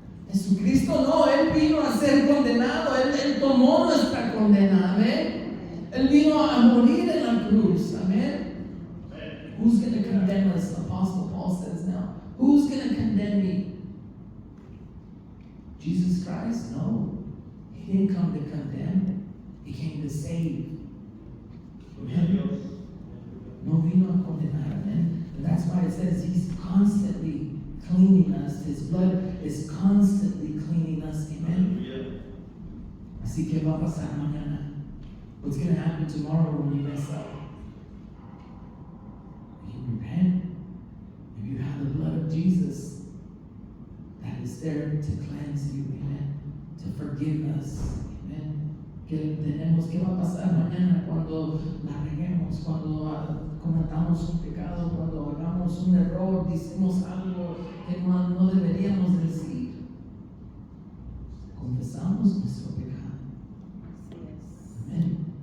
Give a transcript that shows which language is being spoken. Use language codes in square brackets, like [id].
[es] Jesucristo no, Él vino a ser condenado, Él tomó nuestra condena, amén. Él vino a morir en la cruz, amén. [en] Who's going to condemn us? Apostle Paul says now. Who's going to condemn me? Jesus Christ? No. He didn't come to condemn. He came to save. Amen. [es] No vino a condenar, [en] amen. And that's why it says He's constantly cleaning us. His blood is constantly cleaning us. Amen. [es] Así que va a pasar mañana. [en] What's going to happen tomorrow when you mess up? You repent. If you have the blood of Jesus that is there to cleanse you, amen, to forgive us, amen. [es] Que tenemos, ¿qué va a pasar mañana cuando la reguemos, cuando cometamos un pecado, cuando hagamos un error, decimos algo que no deberíamos decir? Confesamos nuestro pecado. Amén.